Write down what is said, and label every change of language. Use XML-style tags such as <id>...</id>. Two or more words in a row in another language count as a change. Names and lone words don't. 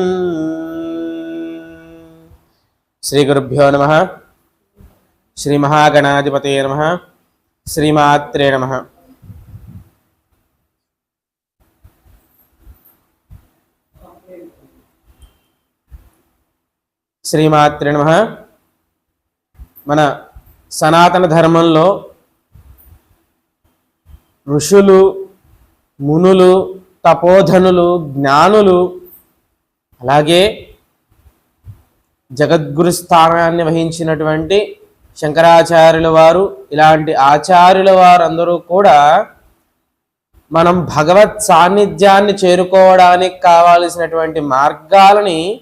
<sa>श्रीगुरुभ्यो नमः। श्रीमहागणाधिपतये नमः। श्रीमात्रे नमः। श्रीमात्रे नमः।</sa> <te>మన సనాతన ధర్మంలో ఋషులు, మునులు, తపోధనులు, జ్ఞానులు, అలాగే జగద్గురు స్థానాన్ని వహించినటువంటి శంకరాచార్యుల వారు, ఇలాంటి ఆచార్యుల వారు అందరూ కూడా మనం భగవత్ సాన్నిధ్యాన్ని చేరుకోవడానికి కావాల్సినటువంటి మార్గాలని</te>